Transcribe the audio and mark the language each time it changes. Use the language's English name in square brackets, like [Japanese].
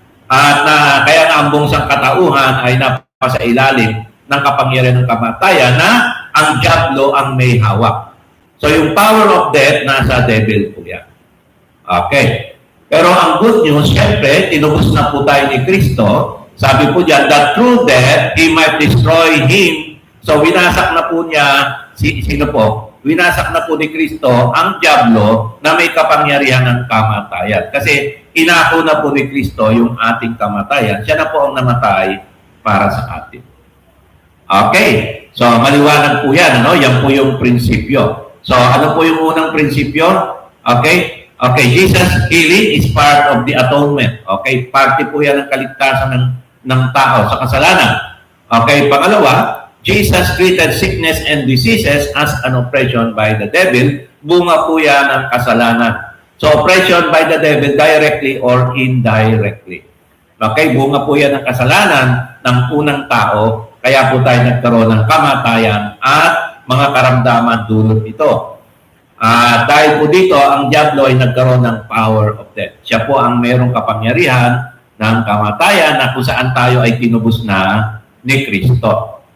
[Filipino] At kaya nga ang buong sangkatauhan ay napasa ilalim ng kapangyarihan ng kamatayan na ang Diablo ang may hawak. So yung power of death nasa devil po yan. Okay. Pero ang good news, syempre, tinubos na po tayo ni Kristo. Sabi po dyan, [English] that through death, he might destroy him. [Filipino] So, winasak na po niya, sino po? Winasak na po ni Kristo ang Diablo na may kapangyarihan ng kamatayan. Kasi, inako na po ni Kristo yung ating kamatayan. Siya na po ang namatay para sa atin. Okay. So, maliwanag po yan. Ano? Yan po yung prinsipyo. So, ano po yung unang prinsipyo? Okay. [English] Okay, Jesus' healing is part of the atonement. [Filipino] Okay, parte po yan ng kaligtasan ng tao sa kasalanan. [English] Okay, pangalawa, Jesus treated sickness and diseases as an oppression by the devil. [Filipino] Bunga po yan ng kasalanan. [English] So, oppression by the devil directly or indirectly. [Filipino] Okay, bunga po yan ng kasalanan ng unang tao. Kaya po tayo nagkaroon ng kamatayan at mga karamdaman dulot ito. Dahil po dito, ang Diablo ay nagkaroon ng power of death. Siya po ang mayroong kapangyarihan ng kamatayan na kung saan tayo ay tinubos na ni Kristo.